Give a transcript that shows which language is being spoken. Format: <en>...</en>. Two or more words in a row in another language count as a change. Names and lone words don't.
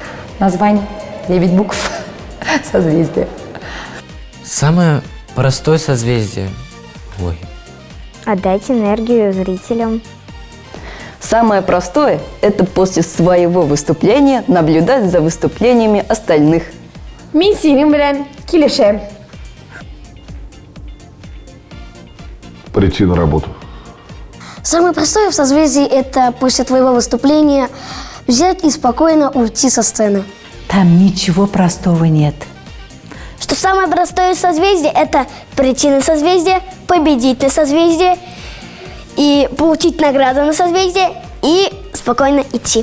<ru>Название 9 букв созвездия. Самое простое созвездие. Ой. Отдать энергию зрителям. Самое простое – это после своего выступления наблюдать за выступлениями остальных.</ru> <tt>Мен сенің белән килешәм.</tt> <ru>Прийти на работу. Самое простое в созвездии – это после твоего выступления взять и спокойно уйти со сцены. Там ничего простого нет. Что самое простое в созвездии – это прийти на созвездие, победить на созвездие и получить награду на созвездие и спокойно идти.</ru>